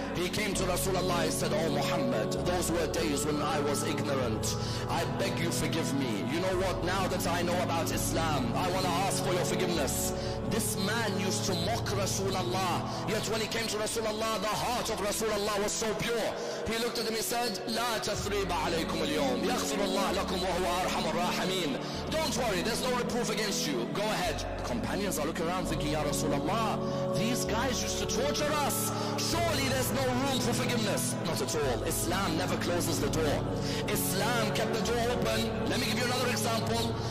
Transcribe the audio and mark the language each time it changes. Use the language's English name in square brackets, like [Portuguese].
[English] He came to Rasulullah and said, Oh Muhammad, those were days when I was ignorant. I beg you forgive me. You know what, now that I know about Islam, I want to ask for your forgiveness. This man used to mock Rasulullah, yet when he came to Rasulullah, the heart of Rasulullah was so pure. He looked at him, he said, [Arabic] لا تثريب عليكم اليوم يغفر الله لكم وهو أرحم الراحمين. [English] Don't worry, there's no reproof against you. Go ahead. The companions are looking around thinking, Ya Rasulullah, these guys used to torture us. Surely there's no room for forgiveness. Not at all. Islam never closes the door. Islam kept the door open. Let me give you another example.